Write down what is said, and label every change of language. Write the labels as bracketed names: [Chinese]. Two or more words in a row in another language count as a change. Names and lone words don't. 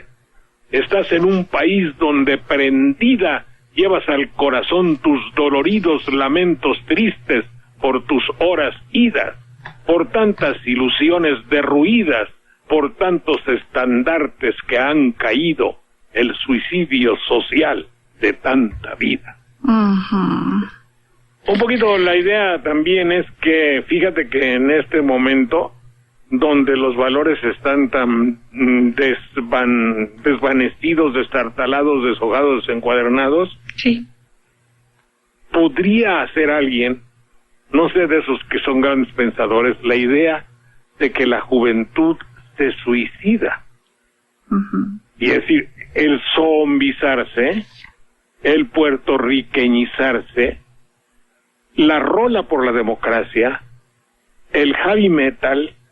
[Spanish] Estás en un país donde prendida llevas al corazón tus doloridos lamentos tristes por tus horas idas, por tantas ilusiones derruidas, por tantos estandartes que han caído. el suicidio social de tanta vida. Un poquito la idea también es que, fíjate que en este momento, donde los valores están tan desvanecidos, destartalados, deshojados, desencuadernados, sí, podría hacer alguien, no sé, de esos que son grandes pensadores, la idea de que la juventud se suicida. Y es decir, el zombizarse, el puertorriqueñizarse, la rola por la democracia, el [English] heavy metal,